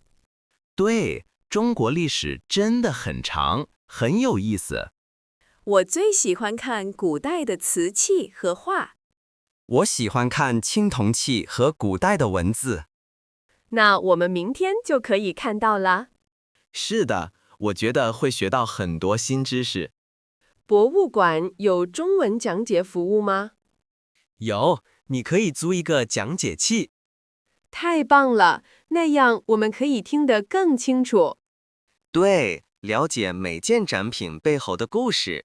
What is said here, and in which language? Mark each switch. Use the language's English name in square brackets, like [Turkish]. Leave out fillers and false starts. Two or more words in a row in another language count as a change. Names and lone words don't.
[Chinese] 對，中國歷史真的很長，很有意思。我最喜歡看古代的瓷器和畫。我喜歡看青銅器和古代的文字。那我們明天就可以看到了。是的，我覺得會學到很多新知識。博物館有中文講解服務嗎？有，你可以租一個講解器。太棒了，那樣我們可以聽得更清楚。對，了解每件展品背後的故事。